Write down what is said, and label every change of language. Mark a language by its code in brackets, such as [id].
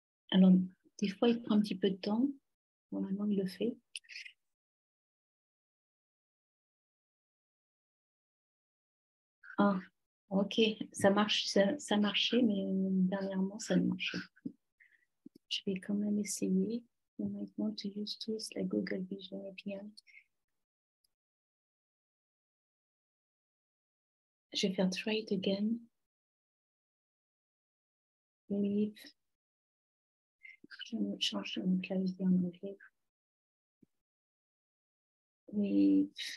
[fr] Alors, des fois, il prend un petit peu de temps. Normalement, il le fait. Ah, ok, ça marche, ça marchait, mais dernièrement, ça ne marche pas. Je vais quand même essayer. [en] You might want to use tools like Google Vision API. [fr] Je vais faire [en] try it again. Leave. [fr] Je vais changer mon clavier en anglais. [en] Leave.